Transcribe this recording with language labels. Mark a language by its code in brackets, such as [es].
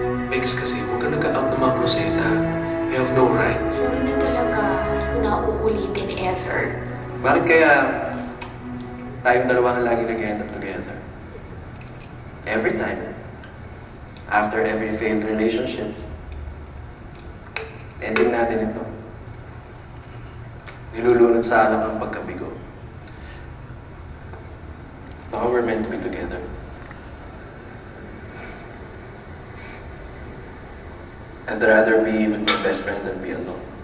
[tl] Bex, kasi huwag ka nag-out ng mga kruseta. [en] You have no right. [tl] Sorry na talaga. Hindi ko na uulitin ever. Bakit kaya tayong dalawa ang lagi nag- [en] end up together? Every time. After every failed relationship. [tl] Ending natin ito. Nilulunod sa alak ang pagkabigo. Baka [en] we're meant to be together. I'd rather be with my best friend than be alone.